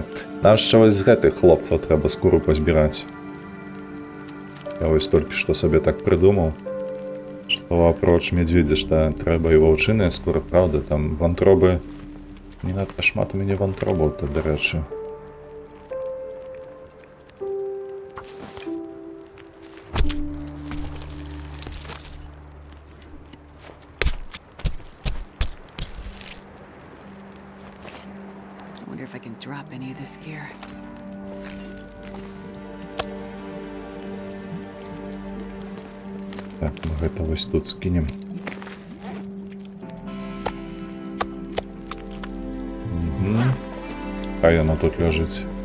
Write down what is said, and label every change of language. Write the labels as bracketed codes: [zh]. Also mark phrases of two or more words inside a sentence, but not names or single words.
[be] Нам яшчэ вось з гэтых хлопцаў трэба скуру пазбіраць. Я вось толькі што сабе так прыдумаў, што апроч мядзведзя што трэба і ваўчыныя скуры, праўда, там вантробы не надта шмат у мяне вантробаў, то, дарэчы. [en] I wonder if I can drop any of this gear. [be] Так, мы гэта вось тут скінем. Хай яна тут ляжыць.